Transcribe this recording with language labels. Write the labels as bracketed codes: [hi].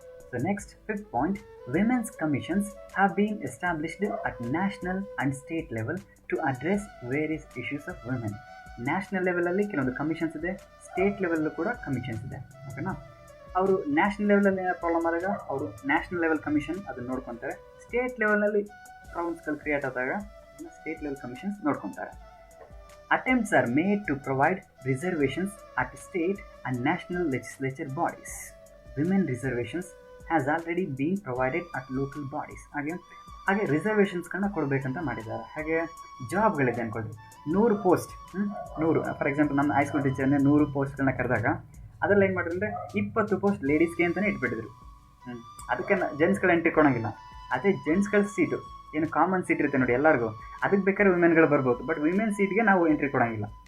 [en] So next, 5th point, women's commissions have been established at national and state level to address various issues of women. [kn] National level ಅಲ್ಲಿ ಕೆಲವೊಂದು commissions ಇದೆ, state level ಕೂಡ commissions ಇದೆ. ಓಕೆನಾ, ಅವರು national ಲೆವೆಲಲ್ಲಿ ಏನೋ ಪ್ರಾಬ್ಲಮ್ ಆದಾಗ ಅವರು ನ್ಯಾಷನಲ್ ಲೆವೆಲ್ ಕಮಿಷನ್ ಅದನ್ನು ನೋಡ್ಕೊತಾರೆ. ಸ್ಟೇಟ್ ಲೆವೆಲ್ನಲ್ಲಿ ಪ್ರಾಬ್ಲಮ್ಸ್ಗಳು ಕ್ರಿಯೇಟ್ ಆದಾಗ ಸ್ಟೇಟ್ ಲೆವೆಲ್ ಕಮಿಷನ್ಸ್ ನೋಡ್ಕೊತಾರೆ. [en] Attempts are made to provide reservations at state and national legislature bodies. Women reservations has already been provided at local bodies. [kn] ಹಾಗೆ ರಿಸರ್ವೇಷನ್ಸ್ಗಳನ್ನ ಕೊಡಬೇಕಂತ ಮಾಡಿದ್ದಾರೆ. ಹಾಗೆ ಜಾಬ್ಗಳಿದೆ ಅಂದ್ಕೊಳ್ಳಿ, 100 ಪೋಸ್ಟ್, 100 ಫಾರ್ ಎಕ್ಸಾಂಪಲ್ ನಮ್ಮ ಹೈಸ್ಕೂಲ್ ಟೀಚರ್ನೇ 100 ಪೋಸ್ಟ್ಗಳನ್ನ ಕರೆದಾಗ ಅದರಲ್ಲಿ ಏನು ಮಾಡಿದ್ರೆ 20 ಪೋಸ್ಟ್ ಲೇಡೀಸ್ಗೆ ಅಂತಲೇ ಇಟ್ಬಿಟ್ಟಿದ್ರು. ಅದಕ್ಕೆ ಜೆಂಟ್ಸ್ಗಳು ಎಂಟ್ರಿ ಕೊಡೋಂಗಿಲ್ಲ. ಅದೇ ಜೆಂಟ್ಸ್ಗಳ ಸೀಟು ಏನು ಕಾಮನ್ ಸೀಟ್ ಇರುತ್ತೆ ನೋಡಿ ಎಲ್ಲರಿಗೂ, ಅದಕ್ಕೆ ಬೇಕಾದ್ರೆ ವಿಮೆನ್ಗಳು ಬರ್ಬೋದು, ಬಟ್ ವಿಮೆನ್ ಸೀಟ್ಗೆ ನಾವು ಎಂಟ್ರಿ ಕೊಡೋಂಗಿಲ್ಲ.